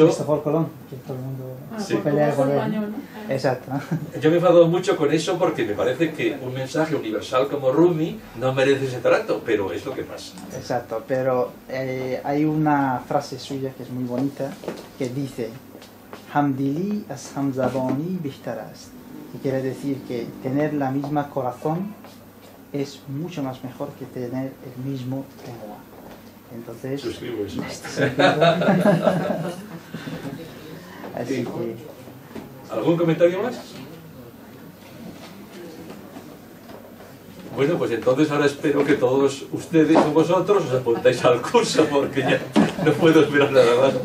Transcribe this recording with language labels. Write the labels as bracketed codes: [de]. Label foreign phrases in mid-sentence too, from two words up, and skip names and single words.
[es] Cristóbal Colón, que todo el mundo Sí. pelea con él. Español, ¿no? Exacto. Yo me he enfadado mucho con eso porque me parece que un mensaje universal como Rumi no merece ese trato, pero es lo que pasa. Exacto, pero hay una frase suya que es muy bonita que dice [fa] همدلی از همزبانی بهتر است, [es] que quiere decir que tener la misma corazón es mucho más mejor que tener el mismo lengua. Entonces, Suscribo eso. así que ¿Algún comentario más? Bueno, pues entonces ahora espero que todos ustedes o vosotros os apuntáis al curso porque ya no puedo esperar nada más.